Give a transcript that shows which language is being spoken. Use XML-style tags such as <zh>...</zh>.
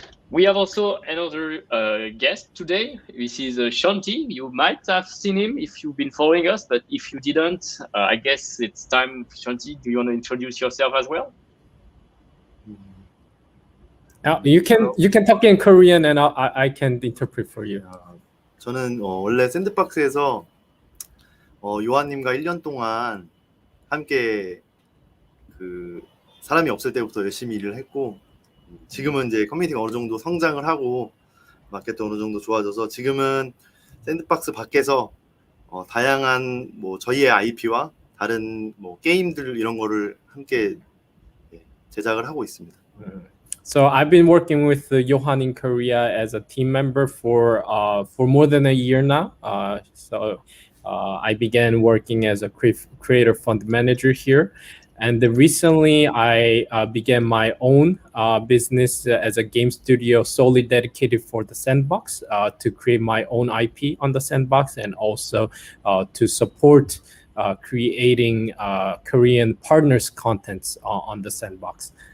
<en>We have also another guest today. This is Shanti. You might have seen him if you've been following us, but if you didn't, I guess it's time. Shanti, do you want to introduce yourself as well? You can talk in Korean and I can interpret for you.</en> <ko>저는 원래 샌드박스에서 요한님과 1년 동안 함께 그 사람이 없을 때부터 열심히 일을 했고 지금은 이제 커뮤니티가 어느 정도 성장을 하고 마켓도 어느 정도 좋아져서 지금은 샌드박스 밖에서 다양한 뭐 저희의 IP와 다른 뭐 게임들 이런 거를 함께 제작을 하고 있습니다.</ko> <en>So I've been working with Johan in Korea as a team member for more than a year now. I began working as a creator fund manager here, and recently I began my own business as a game studio solely dedicated for the Sandbox to create my own IP on the Sandbox and also to support creating Korean partners contents on the Sandbox.</en>